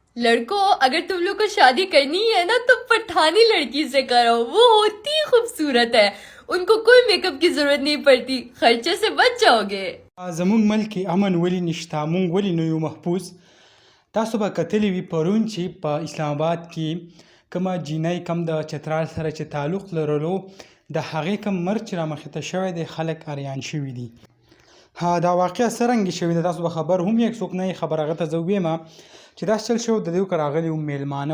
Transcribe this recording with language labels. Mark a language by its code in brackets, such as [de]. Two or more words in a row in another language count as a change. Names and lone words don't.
[ur] لڑکوں، اگر تم لوگ کو شادی کرنی ہے نا تو پٹھانی لڑکی سے کرو. وہ ہوتی ہی خوبصورت ہے، ان کو کوئی میک اپ کی ضرورت نہیں پڑتی، خرچے سے بچ جاؤ گے. [ps] زموږ ملک کې امن ولې نشته، موږ ولې نه یو محفوظ؟ تاسو به کتلی وي پرون چې په اسلام آباد کې کومه جینۍ کم د چترال سره چې تعلق لرلو د هغې کم مرګ چې رامخې ته شوی دی خلک اریان شوي دي. دا واقعه څرنګه شوې ده تاسو به خبر هم یې څوک نه یې خبر هغه ته زه ووایم چې دا چل شو د دوی که راغلي وو میلمانه.